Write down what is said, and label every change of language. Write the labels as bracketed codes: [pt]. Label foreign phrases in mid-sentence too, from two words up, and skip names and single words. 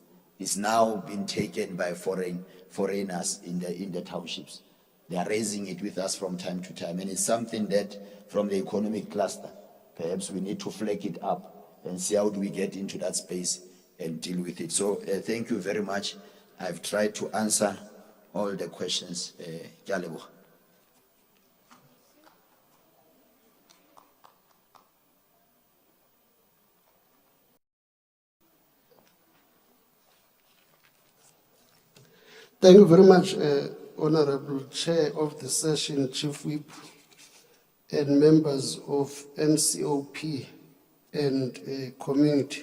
[en] Is now being taken by foreigners in the townships. They are raising it with us from time to time, and it's something that from the economic cluster, perhaps we need to flag it up and see how do we get into that space and deal with it. So thank you very much. I've tried to answer all the questions. [tn] Ke a leboga. [en] Thank you very much, Honorable Chair of the Session, Chief Whip, and members of NCOP and community.